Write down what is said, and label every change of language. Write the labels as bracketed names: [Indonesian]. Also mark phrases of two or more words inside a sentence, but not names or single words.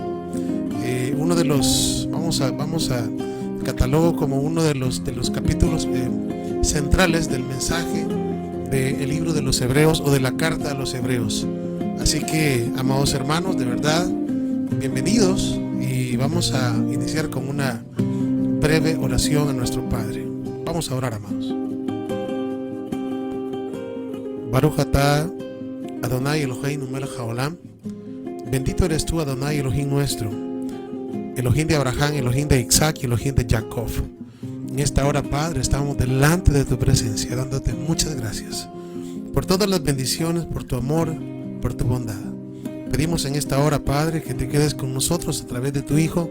[Spanish] Uno de los, vamos a catalogo como uno de los capítulos centrales del mensaje del libro de los Hebreos o de la carta a los Hebreos. Así que, amados hermanos, de verdad, bienvenidos, y vamos a iniciar con una breve oración a nuestro Padre. Vamos a orar, amados. [Hebrew] ברוך אתה אדוני אלוהינו מלך העולם. [Spanish] Bendito eres tú, Adonai Elohim nuestro, Elohim de Abraham, Elohim de Isaac y Elohim de Jacob. En esta hora, Padre, estamos delante de tu presencia, dándote muchas gracias por todas las bendiciones, por tu amor, por tu bondad. Pedimos en esta hora, Padre, que te quedes con nosotros a través de tu Hijo.